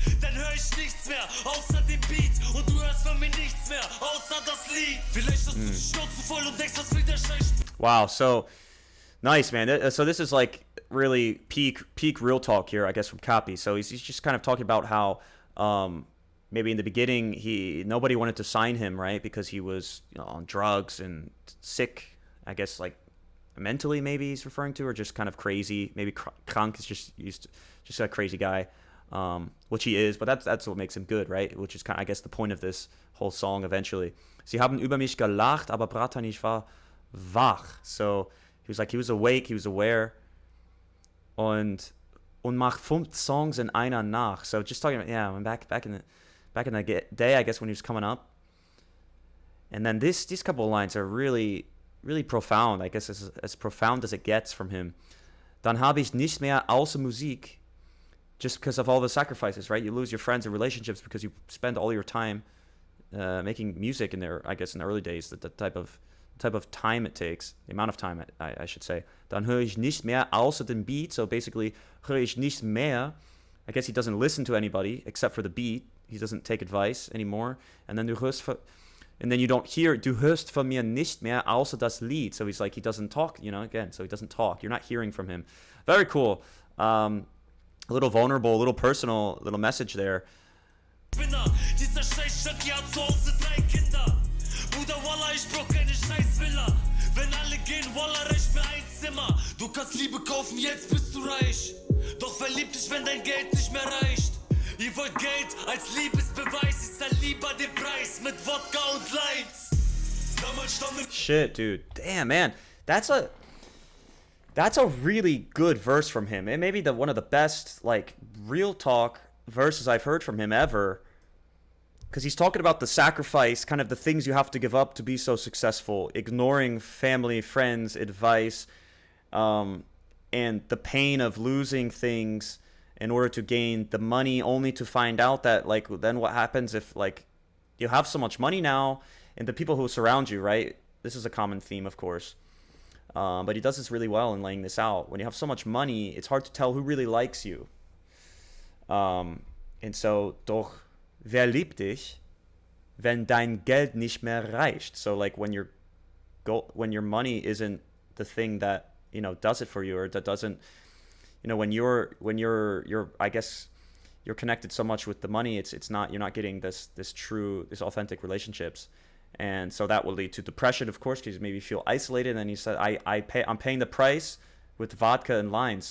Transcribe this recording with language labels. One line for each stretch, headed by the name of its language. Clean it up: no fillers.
German: Dann hör ich nichts mehr, außer den Beat. Und du hörst von mir nichts mehr, außer das Lied. Vielleicht hast du die Schnauze voll und denkst, das will der Scheiß.
English: Wow, so nice, man. So this is like really peak real talk here, I guess, from Copy. So he's just kind of talking about how maybe in the beginning nobody wanted to sign him, right, because he was on drugs and sick, I guess, like mentally maybe he's referring to, or just kind of crazy. Maybe krank is just a crazy guy, which he is, but that's what makes him good, right? Which is kind of, I guess, the point of this whole song eventually.
German: Sie haben über mich gelacht, aber Bratan, ich war wach.
English: So he was awake, he was aware.
German: Und macht 5 Songs in einer Nacht.
English: So just talking about, yeah, back in the day, I guess, when he was coming up. And then these couple of lines are really, really profound. I guess as profound as it gets from him.
German: Dann habe ich nicht mehr außer Musik,
English: just because of all the sacrifices, right? You lose your friends and relationships because you spend all your time making music in there. I guess in the early days, the type of time it takes, the amount of time I should say.
German: Dann höre ich nicht mehr außer den Beat.
English: So basically,
German: höre ich nicht mehr.
English: I guess he doesn't listen to anybody except for the beat. He doesn't take advice anymore. And then du and then you don't hear,
German: du hörst von mir nicht mehr außer das Lied.
English: So he's like, he doesn't talk, you know, again, so he doesn't talk. You're not hearing from him. Very cool. A little vulnerable, a little personal, little message there.
German: Dieser Scheiß-Junkie hat zu Hause 3 Kinder. Bruder, Wallah, ich brauch keine Scheiß-Villa. Wenn alle gehen, Wallah, reicht mir ein Zimmer. Du kannst Liebe kaufen, jetzt bist du reich. Doch verlieb dich, wenn dein Geld nicht mehr reicht. Ihr wollt Geld als Liebesbeweis. Ich zahl lieber den Preis mit Wodka und Lights.
English: Shit, dude. Damn, man. That's a really good verse from him. It may be one of the best, like, real talk verses I've heard from him ever. Because he's talking about the sacrifice, kind of the things you have to give up to be so successful, ignoring family, friends, advice, and the pain of losing things in order to gain the money, only to find out that, like, then what happens if, like, you have so much money now, and the people who surround you, right? This is a common theme, of course. But he does this really well in laying this out. When you have so much money, it's hard to tell who really likes you. And so,
German: doch, wer liebt dich, wenn dein Geld nicht mehr reicht?
English: So, like, when your money isn't the thing that, you know, does it for you, or that doesn't, you know, when you're I guess you're connected so much with the money, it's not, you're not getting this authentic relationships. And so that will lead to depression, of course, because maybe you feel isolated. And he said, I'm paying the price with vodka and lines.